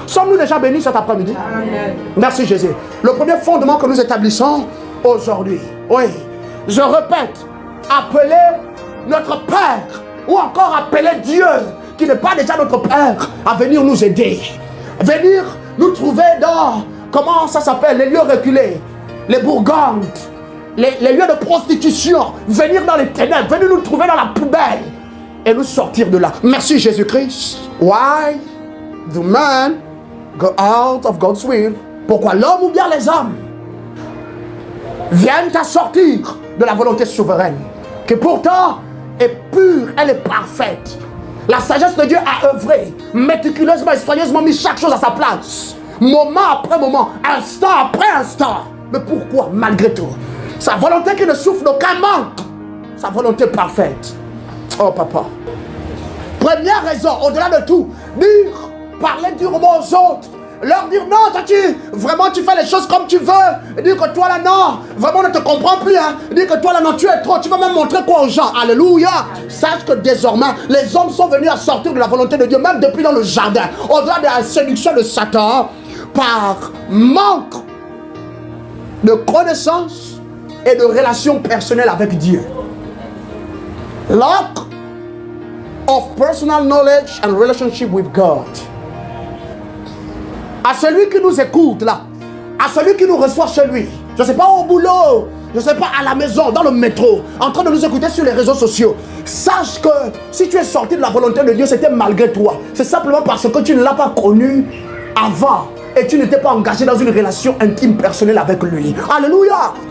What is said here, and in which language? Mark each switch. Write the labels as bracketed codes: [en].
[fr] Sommes-nous déjà bénis cet après-midi? Merci Jésus. Le premier fondement que nous établissons aujourd'hui, oui, je répète, appeler notre Père, ou encore appeler Dieu, qui n'est pas déjà notre Père, à venir nous aider. Venir nous trouver dans, comment ça s'appelle, les lieux reculés, les bourgades, les lieux de prostitution. Venir dans les ténèbres, venir nous trouver dans la poubelle et nous sortir de là. Merci Jésus-Christ. [en] Why do men go out of God's will? [fr] Pourquoi l'homme ou bien les hommes viennent à sortir de la volonté souveraine, qui pourtant est pure, elle est parfaite. La sagesse de Dieu a œuvré méticuleusement et soigneusement, mis chaque chose à sa place, moment après moment, instant après instant. Mais pourquoi malgré tout? Sa volonté qui ne souffre d'aucun manque, sa volonté parfaite. Oh papa. Première raison, au-delà de tout, dire, parler durement aux autres, leur dire non, toi vraiment tu fais les choses comme tu veux, dire que toi là non, vraiment on ne te comprend plus, hein. Dire que toi là non, tu es trop, tu vas même montrer quoi aux gens. Alléluia. Sache que désormais les hommes sont venus à sortir de la volonté de Dieu, même depuis dans le jardin, au-delà de la séduction de Satan, par manque de connaissance et de relation personnelle avec Dieu. [en] Lack of personal knowledge and relationship with God. [fr] À celui qui nous écoute là, à celui qui nous reçoit chez lui, je ne sais pas au boulot, je ne sais pas à la maison, dans le métro, en train de nous écouter sur les réseaux sociaux, sache que si tu es sorti de la volonté de Dieu, c'était malgré toi. C'est simplement parce que tu ne l'as pas connu avant et tu n'étais pas engagé dans une relation intime personnelle avec lui. Alléluia.